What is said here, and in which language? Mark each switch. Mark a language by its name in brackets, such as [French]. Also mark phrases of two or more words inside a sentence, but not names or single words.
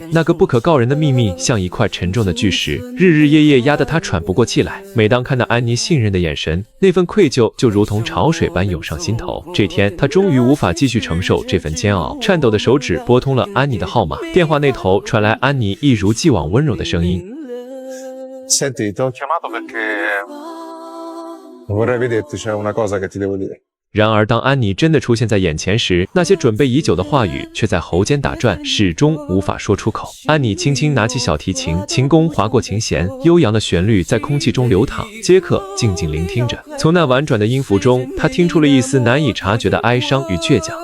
[Chinese] 那个不可告人的秘密像一块沉重的巨石，日日夜夜压得他喘不过气来。每当看到安妮信任的眼神，那份愧疚就如同潮水般涌上心头。这天，他终于无法继续承受这份煎熬，颤抖的手指拨通了安妮的号码。电话那头传来安妮一如既往温柔的声音。 [Italian] Senti, ti ho chiamato perché vorrei vederti, c'è una cosa che ti devo dire. [Chinese] 然而，当安妮真的出现在眼前时，那些准备已久的话语却在喉间打转，始终无法说出口。安妮轻轻拿起小提琴，琴弓划过琴弦，悠扬的旋律在空气中流淌。杰克静静聆听着，从那婉转的音符中，他听出了一丝难以察觉的哀伤与倔强。